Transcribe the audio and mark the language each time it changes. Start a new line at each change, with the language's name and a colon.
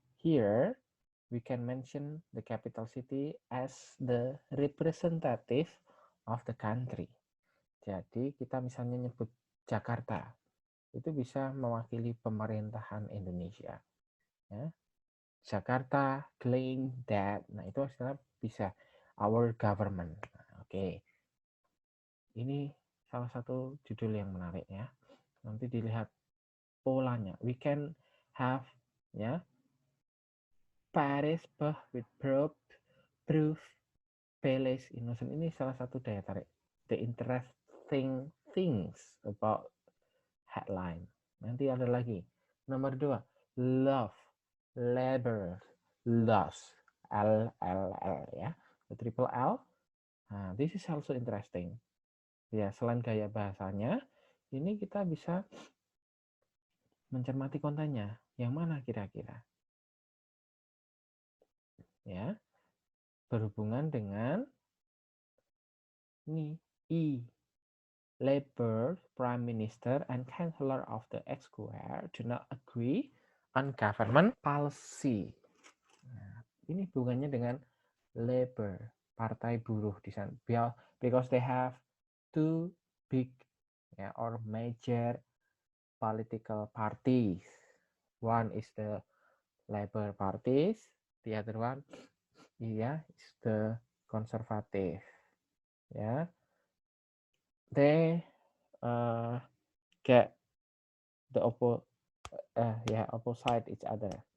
English: Here we can mention the capital city as the representative of the country.
Indonesian: Jadi kita misalnya nyebut Jakarta, itu bisa mewakili pemerintahan Indonesia. Ya. Jakarta
English: claim that,
Indonesian: nah itu istilah bisa
English: our government.
Indonesian: Nah, oke. Ini salah satu judul yang menarik ya. Nanti dilihat polanya.
English: We can have ya Paris with proof Palace Innocent.
Indonesian: Ini salah satu daya tarik.
English: The interesting things about headline.
Indonesian: Nanti ada lagi. Nomor 2,
English: love, labor, loss, L ya. The triple L. Nah, this is also interesting.
Indonesian: Ya, selain gaya bahasanya, ini kita bisa mencermati kontennya. Yang mana kira-kira? Ya, berhubungan dengan ini E.
English: Labour Prime Minister and Chancellor of the Exchequer do not agree on government policy.
Indonesian: Nah, ini hubungannya dengan Labour, Partai Buruh di sana.
English: Because they have two big or major political parties. One is the Labour parties, the other one is the Conservative. Ya, they get the opposite each other.